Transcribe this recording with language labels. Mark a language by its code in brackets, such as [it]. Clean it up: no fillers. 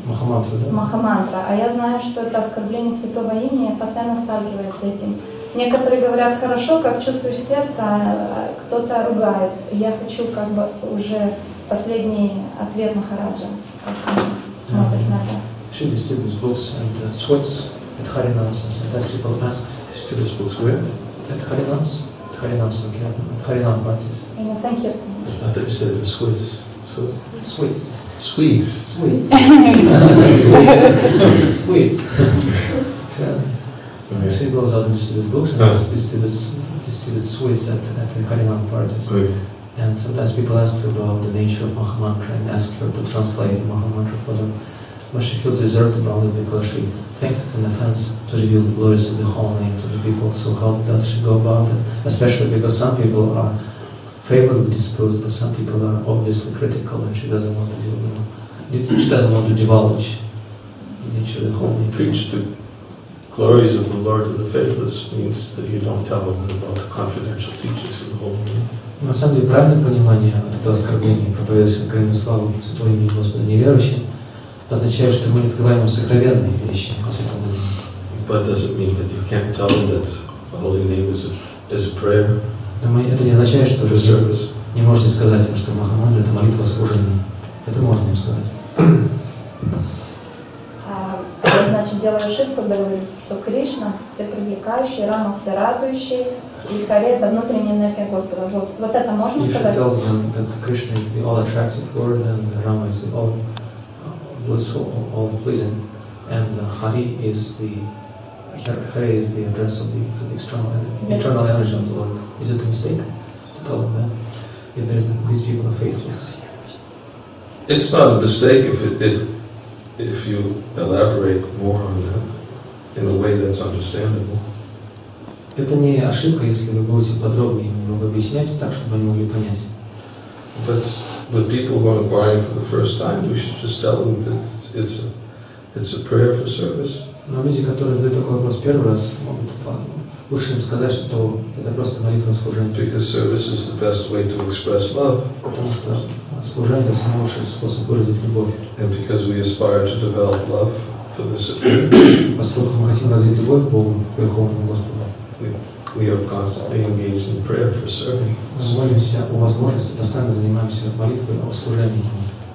[ru] Махамантра, да? Махамантра. А я знаю, что это оскорбление святого имени, я постоянно сталкиваюсь с этим. Некоторые говорят хорошо, как чувствуешь сердце, а кто-то ругает. Я хочу как бы уже последний ответ Махараджа, как он смотрит на это. [en] She distributes books and sweets at Harinams, and sometimes people ask, distributes books where? At Harinams? At Harinams, okay, at Harinam parties. [ru] И на Санкиртане. [en] I thought you said it was Swiss. Sweets. Sweets. Sweets. Sweets. She goes out and distributes books and distributes sweets at the Harinam parties. And sometimes people ask her about the nature of Mahamantra and ask her to translate the Mahamantra for them. But she feels reserved about it because she thinks it's an offense to reveal the glories of the whole name to the people. So how does she go about it? Especially because some people are favorably disposed, but some people are obviously critical, and she doesn't want to deal with them. She doesn't want to divulge the nature of the whole name. Preach the glories of the Lord to the faithless means that you don't tell them about the confidential teachings of the whole name. [ru] На самом деле, правильное понимание от этого оскорбления, проповедующего крайнюю славу Святого имени Господа неверующим, означает, что мы не открываем им сокровенные вещи о Святом имени. [en] But doesn't mean that you can't tell them that the holy name is a prayer. [ru] Но это не означает, что вы не можете сказать им, что Махамантра — это молитва служения. Это можно им сказать. Я, значит, делаю ошибку, говорю, что Кришна всепривлекающий, Рама всерадующий, и Харе — это внутренняя энергия Господа. Вот это можно сказать? [en] You should tell them that Krishna is the all-attractive Lord, and Rama is the all-blissful, all-pleasing, and Hari is the address of the external energy of the Lord. Is it a mistake to tell them that? If these people are faithless? It's not a mistake if you elaborate more on that in a way that's understandable. [ru] Это не ошибка, если вы будете подробнее немного объяснять так, чтобы они могли понять. [en] But with people who are inquiring for the first time, we should just tell them that it's a prayer for service. [ru] Но люди, которые задают такой вопрос первый раз, могут лучше им сказать, что это просто молитва служения. [en] Because service is the best way to express love. [ru] Потому что служение — это самый лучший способ выразить любовь. [en] And because we aspire to develop love for the Supreme. [ru] Поскольку мы хотим развить любовь к Богу, к Верховному Господу. [en] We are constantly engaged in prayer for serving. [ru] Мы молимся о возможности, постоянно занимаемся молитвой о служении Ему.